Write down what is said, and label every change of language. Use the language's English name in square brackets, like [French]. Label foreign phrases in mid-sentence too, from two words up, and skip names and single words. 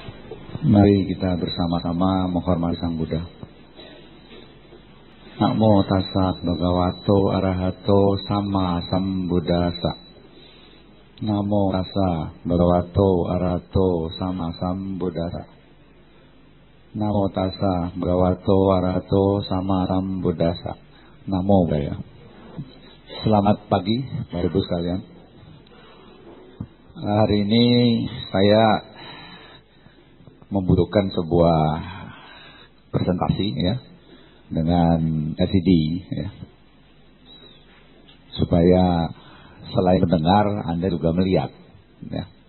[Indonesian] Mari kita bersama-sama menghormati Sang Buddha. [Pali] Namo tassa bhagavato arahato sama sambuddhassa. Namo tassa bhagavato arahato sama sambuddhassa. Namo tassa bhagavato arahato sama sambuddhassa. Namo Buddhaya. [Indonesian] Selamat pagi Bapak Ibu sekalian. Hari ini saya membutuhkan sebuah presentasi ya dengan LCD ya, supaya selain mendengar Anda juga melihat ya.